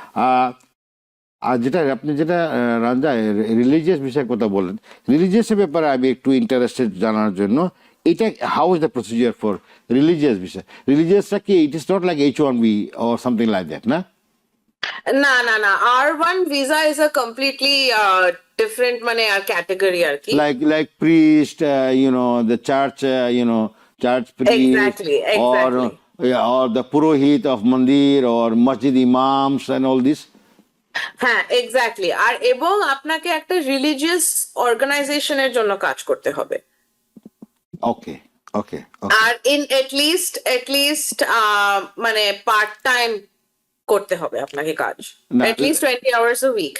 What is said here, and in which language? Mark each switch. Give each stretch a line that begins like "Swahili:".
Bangla: আর আপনি যেটা রাঞ্জা রিলিজিয়াস বিষয়ের কথা বললেন, রিলিজিয়াসের ব্যাপারে আমি একটু ইন্টারেস্টেড জানার জন্য।
English: এটা how is the procedure for religious visa? রিলিজিয়াসটা কি it is not like H1B or something like that, না? না, R1 visa is a completely different মানে আর category আর কি। Like priest, the church, church priest, Exactly. or the purohit of mandir or masjid imams and all this.
Bangla: হ্যাঁ, exactly. আর এবং আপনাকে একটা religious অর্গানাইজেশনের জন্য কাজ করতে হবে।
English: Okay.
Bangla: আর ইন এট লিস্ট মানে পার্ট টাইম করতে হবে আপনাকে কাজ,
English: At least 20 hours a week।